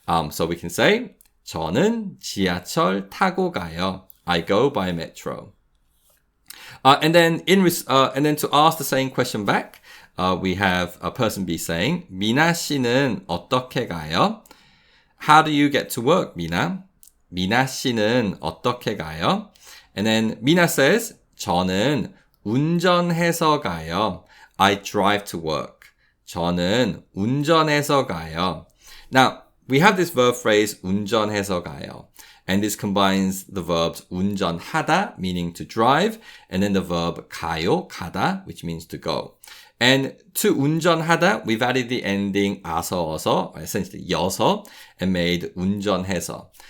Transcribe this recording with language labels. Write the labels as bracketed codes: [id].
[en] So we can say [ko] 저는 지하철 타고 가요. [en] I go by metro. And then to ask the same question back, we have a person B saying [ko] 미나 씨는 어떻게 가요? [en] How do you get to work, 미나? [ko] 미나 씨는 어떻게 가요? [en] And then 미나 says [ko] 저는 운전해서 가요. [en] I drive to work. [ko] 저는 운전해서 가요. [en] Now, we have this verb phrase 운전해서 가요. And this combines the verbs 운전하다, meaning to drive, and then the verb 가요, 가다, which means to go. And to 운전하다, we've added the ending 아서, 어서, essentially 여서, and made 운전해서.